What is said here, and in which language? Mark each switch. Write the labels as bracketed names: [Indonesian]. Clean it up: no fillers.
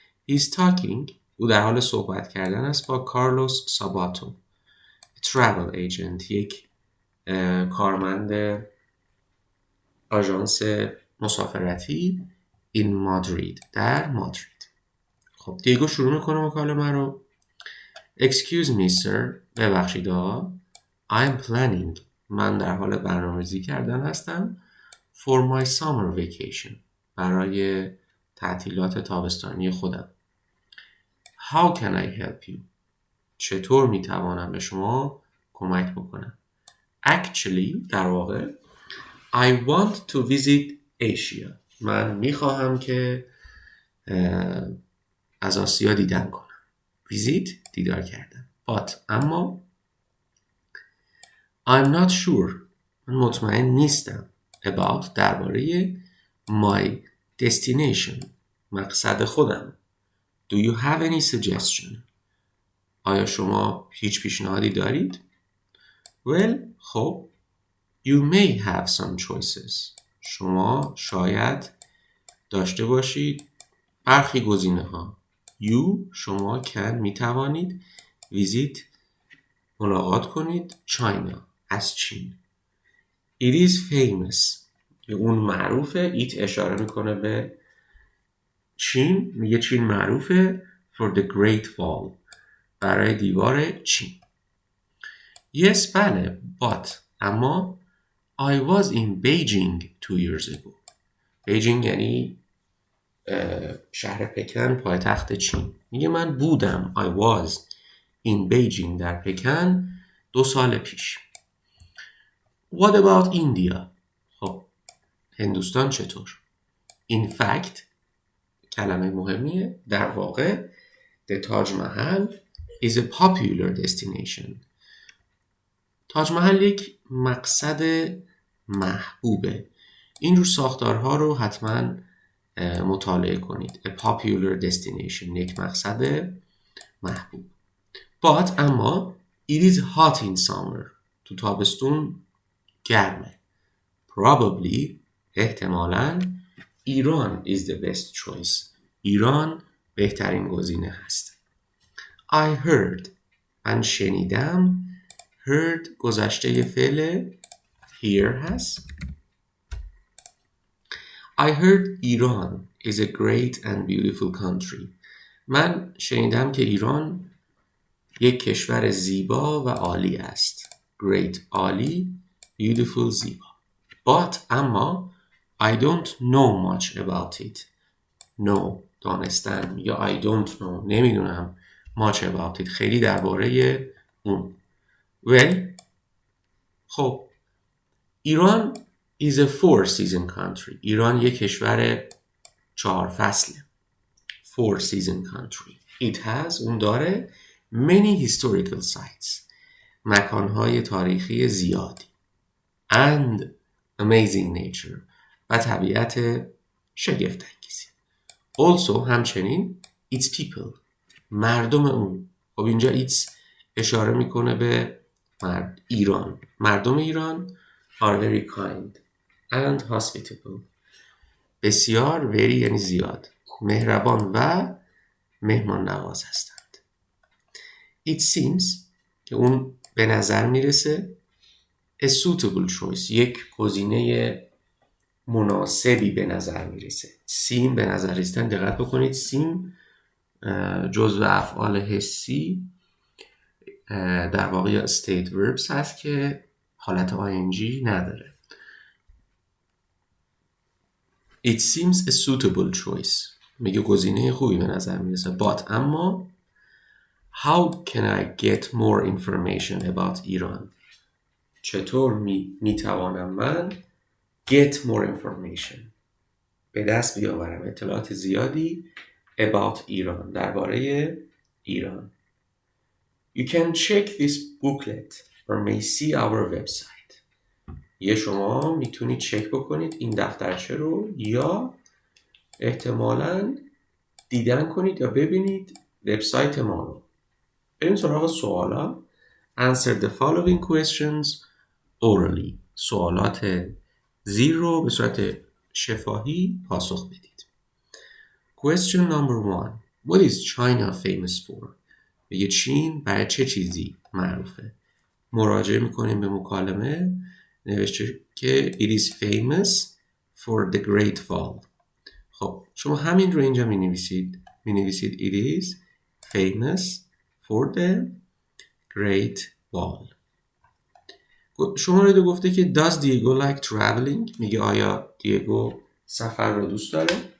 [English] he is talking [Persian] او در حال صحبت کردن است با کارلوس ساباتو [English] travel agent [Persian] یک کارمند آژانس مسافرتی [English] in Madrid [Persian] در مادرید. خب دیگو شروع میکنه مکالمه رو. [English] excuse me sir [Persian] ببخشید آقا. [English] I'm planning [Persian] من در حال برنامه‌ریزی کردن هستم [English] for my summer vacation [Persian] برای تعطیلات تابستانی خودم. [English] How can I help you؟ [Persian] چطور میتوانم به شما کمک بکنم؟ [English] Actually [Persian] در واقع [English] I want to visit Asia. [Persian] من میخواهم که از آسیا دیدن کنم. Visit دیدار کردن. [English] But [Persian] اما [English] I'm not sure. [Persian] من مطمئن نیستم [English] about [Persian] درباره [English] my destination [Persian] مقصد خودم. [English] Do you have any suggestion؟ [Persian] آیا شما هیچ پیشنهادی دارید؟ [English] Well خب You may have some choices. [Persian] شما شاید داشته باشید برخی گزینه ها. You شما [English] can [Persian] می توانید [English] visit [Persian] ملاقات کنید China از چین. [English] It is famous. [Persian] اون معروفه. It اشاره میکنه به چین. میگه چین معروفه [English] for the Great Wall. [Persian] برای دیوار چین. [English] Yes [Persian] بله [English] but [Persian] اما [English] I was in Beijing 2 years ago. [Persian] Beijing یعنی شهر پکن پایتخت چین. میگه من بودم [English] I was in Beijing [Persian] در پکن 2 سال پیش. [English] What about India؟ [Persian] خب هندوستان چطور؟ [English] In fact [Persian] کلمه مهمیه. در واقع [English] the Taj Mahal is a popular destination. [Persian] تاج محل یک مقصد محبوبه. این رو ساختارها رو حتما مطالعه کنید. [English] A popular destination [Persian] یک مقصد محبوب. [English] But [Persian] اما [English] it is hot in summer. [Persian] تو تابستون گرمه. [English] Probably [Persian] احتمالاً [English] Iran is the best choice. [Persian] ایران بهترین گزینه هست. [English] I heard [Persian] من شنیدم. heard گذشته فعل hear هست. [English] I heard Iran is a great and beautiful country. [Persian] من شنیدم که ایران یک کشور زیبا و عالی است. Great عالی، beautiful زیبا. [English] But [Persian] اما [English] I don't know much about it. No [Persian] دانستن یا [English] I don't know نمیدونم much about it [Persian] خیلی درباره اون. [English] Well [Persian] خب [English] Iran is a 4 season country. [Persian] ایران یک کشور 4 فصله. [English] 4 season country. It has [Persian] اون داره [English] many historical sites. [Persian] مکانهای تاریخی زیادی. [English] And amazing nature. [Persian] و طبیعت شگفت انگیزی. [English] Also [Persian] همچنین [English] its people. [Persian] مردم اون. خب اینجا [English] its [Persian] اشاره میکنه به ایران. [English] مردم Iran are very kind and hospitable. [Persian] بسیار [English] very [Persian] یعنی زیاد. مهربان و مهمان نواز هستند. [English] It seems [Persian] که اون به نظر میرسه [English] a suitable choice. [Persian] یک گزینه مناسبی به نظر میرسه. seem به نظر رسیدن دقت بکنید. seem جزو افعال حسی در واقع [English] state verbs [Persian] هست که حالت ing نداره. [English] It seems a suitable choice. [Persian] میگه گزینه خوبی به نظر میرسه. [English] But [Persian] اما [English] how can I get more information about Iran? [Persian] چطور میتوانم من [English] get more information [Persian] به دست بیاورم اطلاعات زیادی [English] about [Persian] ایران درباره ایران. [English] You can check this booklet or may see our website. [Persian] یه شما میتونید چک بکنید این دفترچه رو یا احتمالاً دیدن کنید یا ببینید وبسایت ما رو. بریم سراغ سوالا. [English] Answer the following questions orally. [Persian] سوالات زیر رو به صورت شفاهی پاسخ بدید. [English] Question number 1. What is China famous for؟ [Persian] میگه چین برای چه چیزی معروفه؟ مراجعه میکنیم به مکالمه. نوشته که [English] it is famous for the Great Wall. [Persian] خب شما همین رو اینجا می نویسید [English] it is famous for the Great Wall. [Persian] شما رو گفته که [English] does Diego like traveling؟ [Persian] میگه آیا دیگو سفر رو دوست داره؟